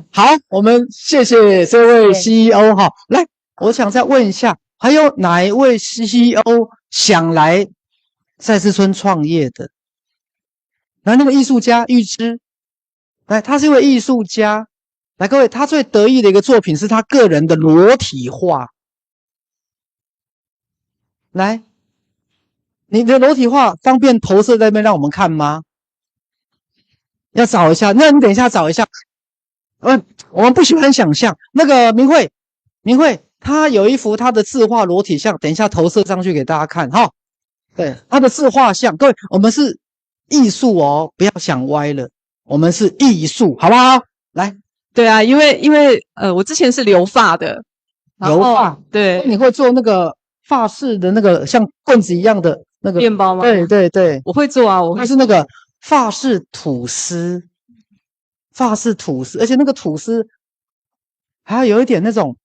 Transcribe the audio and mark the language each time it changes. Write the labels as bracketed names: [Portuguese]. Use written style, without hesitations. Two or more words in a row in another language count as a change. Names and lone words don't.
[Chinese] 好，我們謝謝這位 CEO 哈。來，我想再問一下，還有哪一位 CEO 想來賽斯村創業的？來，那個藝術家玉芝，來，他是一位藝術家。來，各位，他最得意的一個作品是他個人的裸體畫。來，你的裸體畫方便投射在那邊讓我們看嗎？要找一下，那你等一下找一下。我們不喜歡想象。那個明慧，他有一幅他的自畫裸體像，等一下投射上去給大家看哈。對，他的自畫像，各位，我們是藝術哦，不要想歪了，我們是藝術，好不好？來。對啊，因為我之前是留髮的，留髮，對，你會做那個髮飾的那個像棍子一樣的那個麵包嗎？對，我會做啊，我會是那個髮飾吐司，而且那個吐司還要有一點那種，